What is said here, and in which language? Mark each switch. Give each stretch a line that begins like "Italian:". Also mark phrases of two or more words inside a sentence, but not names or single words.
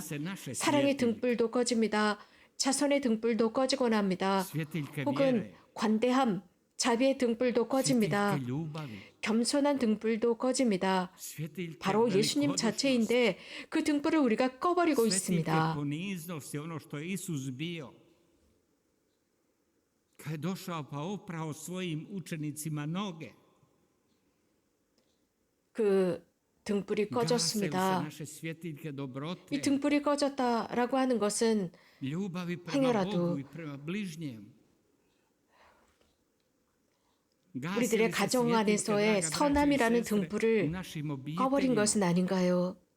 Korean: 사랑의 등불도 꺼집니다. 자선의 등불도 꺼지곤 합니다. 혹은 관대함, 자비의 등불도 꺼집니다. 겸손한 등불도 꺼집니다. 바로 예수님 자체인데 그 등불을 우리가 꺼버리고 있습니다.
Croatian: Kad je došao pa oprao svojim učenicima noge.
Korean: 그 등불이 꺼졌습니다. 이 등불이 꺼졌다라고 하는 것은 행여라도 우리들의 가정 안에서의 선함이라는 등불을 꺼버린 것은 아닌가요?